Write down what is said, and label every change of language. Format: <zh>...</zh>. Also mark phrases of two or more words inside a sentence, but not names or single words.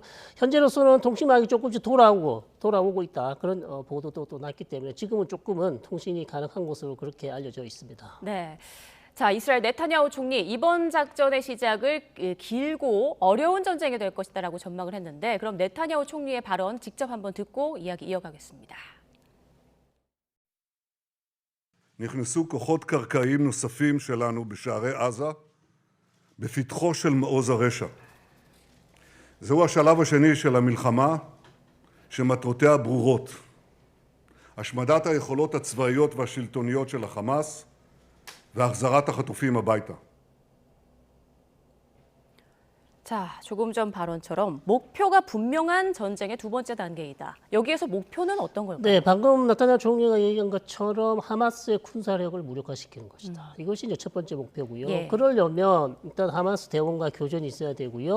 <ko>현재로서는 통신망이 조금씩 돌아오고 있다 그런 보도도 또 났기 때문에 지금은 조금은 통신이 가능한 것으로 그렇게 알려져 있습니다. 네. 자, 이스라엘 네타냐후 총리 이번 작전의 시작을 길고 어려운 전쟁이 될 것이다라고 전망을 했는데 그럼 네타냐후 총리의 발언 직접 한번 듣고 이야기 이어가겠습니다.</ko> <he>נכנסו כוחות קרקעיים נוספים שלנו בשערי עזה, בפתחו של מעוז הרשע. זהו השלב השני של המלחמה, שמטרותיה ברורות. השמדת היכולות הצבאיות והשלטוניות של החמאס, והחזרת החטופים הביתה.</he> <ko>자, 조금 전 발언처럼 목표가 분명한 전쟁의 두 번째 단계이다. 여기에서 목표는 어떤 걸까요? 네, 방금 나타나 총리가 얘기한 것처럼 하마스의 군사력을 무력화시키는 것이다. 이것이 이제 첫 번째 목표고요. 예. 그러려면 일단 하마스 대원과 교전이 있어야 되고요.</ko>